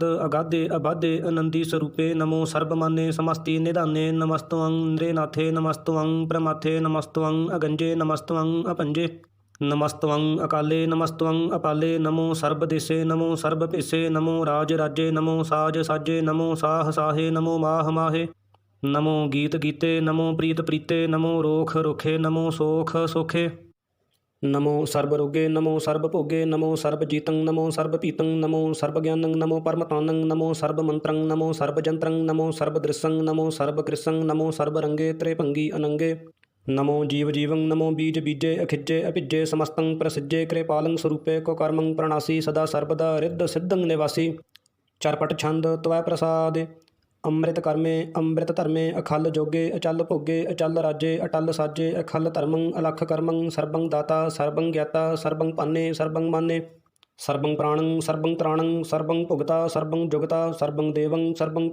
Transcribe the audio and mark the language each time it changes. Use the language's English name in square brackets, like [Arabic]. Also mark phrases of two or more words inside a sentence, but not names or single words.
[Braj] ਅਗਾਧੇ ਅਬਾਧੇ ਅਨੰਦੀ ਸਰੂਪੇ ਨਮੋ ਸਰਬ ਮਾਨੇ ਸਮਸਤੀ ਨਿਧਾਨੇ ਨਮਸਤਵੰ ਇੰਦਰੇ ਨਾਥੇ ਨਮਸਤਵੰ ਪ੍ਰਮਾਥੇ ਨਮਸਤਵੰ ਅਗੰਜੇ ਨਮਸਤਵੰ ਅਪੰਜੇ ਨਮਸਤਵੰ ਅਕਾਲੇ ਨਮਸਤਵੰ ਅਪਾਲੇ ਨਮੋ ਸਰਬ ਦੇਸੇ ਨਮੋ ਸਰਬ ਭੇਸੇ ਨਮੋ ਰਾਜ ਰਾਜੇ ਨਮੋ ਸਾਜ ਸਾਜੇ ਨਮੋ ਸਾਹ ਸਾਹੇ ਨਮੋ ਮਾਹ ਮਾਹੇ ਨਮੋ ਗੀਤ ਗੀਤੇ ਨਮੋ ਪ੍ਰੀਤ ਪ੍ਰੀਤੇ ਨਮੋ ਰੋਖ ਰੋਖੇ ਨਮੋ ਸੋਖ ਸੋਖੇ नमो सर्वरोगे नमो सर्वभोगे नमो सर्वजीतं नमो सर्वपीतं नमो सर्वज्ञानं नमो परमतानं नमो सर्वमन्त्रं नमो सर्वजन्त्रं नमो सर्वदृशं नमो सर्वकृशं नमो सर्वरंगे त्रिभंगी अनंगे नमो जीव जीवं नमो बीज बीजे अखिज्जे अभिज्जे समस्तं प्रसिज्जे कृपालं स्वरूपे को कर्मं प्रणासी सदा सर्वदा रिद्ध सिद्धं निवासी चरपट छंद त्वै प्रसाद ਅੰਮ੍ਰਿਤ ਕਰਮੇ ਅੰਮ੍ਰਿਤ ਧਰਮੇ ਅਖਲ ਜੋਗੇ ਅਚਲ ਭੋਗੇ ਅਚਲ ਰਾਜੇ ਅਟਲ ਸਾਜੇ ਅਖਲ ਧਰਮੰ ਅਲਖ ਕਰਮੰ ਸਰਬੰ ਦਾਤਾ ਸਰਬੰ ਗਿਆਤਾ ਸਰਬੰ ਪਾਨੇ ਸਰਬੰ ਮਾਨੇ ਸਰਬੰ ਪ੍ਰਾਣੰ ਸਰਬੰ ਤ੍ਰਾਣੰ ਸਰਬੰ ਭੁਗਤਾ ਸਰਬੰ ਜੁਗਤਾ ਸਰਬੰ ਦੇਵੰ ਸਰਬੰ